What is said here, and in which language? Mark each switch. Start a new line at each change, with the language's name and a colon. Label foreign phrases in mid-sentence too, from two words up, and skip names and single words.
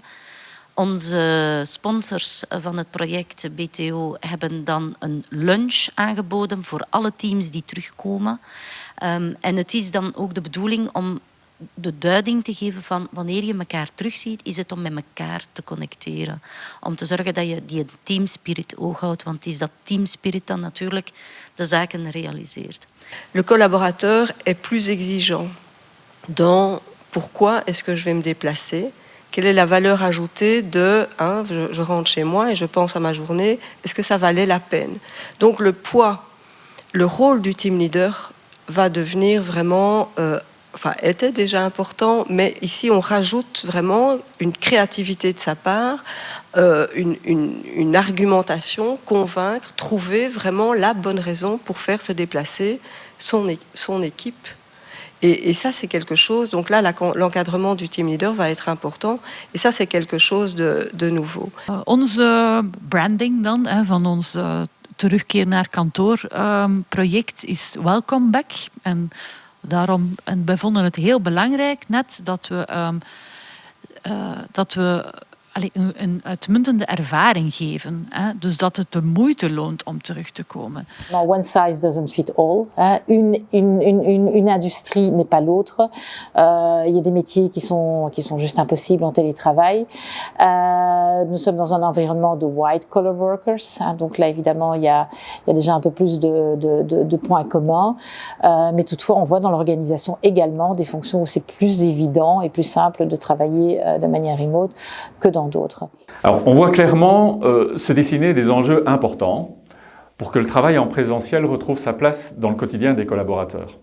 Dutch: Onze sponsors van het project BTO hebben dan een lunch aangeboden voor alle teams die terugkomen. En het is dan ook de bedoeling om de duiding te geven van wanneer je elkaar terugziet, is het om met elkaar te connecteren. Om te zorgen dat je die teamspirit oog houdt, want het is dat teamspirit dan natuurlijk de zaken realiseert.
French: Le collaborateur est plus exigeant dans pourquoi est-ce que je vais me déplacer. Quelle est la valeur ajoutée de je rentre chez moi et je pense à ma journée, est-ce que ça valait la peine? Donc le poids le rôle du team leader va devenir vraiment, était déjà important, mais ici on rajoute vraiment une créativité de sa part, une argumentation, convaincre, trouver vraiment la bonne raison pour faire se déplacer son équipe. Et ça, c'est quelque chose, donc là, l'encadrement du team leader va être important. Et ça, c'est quelque chose de nouveau.
Dutch: Onze branding dan, van ons terugkeer naar kantoor project is Welcome Back. En daarom, en wij vonden het heel belangrijk net dat we een uitmuntende ervaring geven. Dus dat het de moeite loont om terug te komen.
English: One size doesn't fit all.
French: Une industrie n'est pas l'autre. Il y a des métiers qui sont juste impossibles en télétravail. Nous sommes dans un environnement de
English: white-collar workers.
French: Donc là, évidemment, il y a déjà un peu plus de points communs. Mais toutefois, on voit dans l'organisation également des fonctions où c'est plus évident et plus simple de travailler de manière remote que dans d'autres. Alors, on voit clairement se dessiner des enjeux importants pour que le travail en présentiel retrouve sa place dans le quotidien des collaborateurs.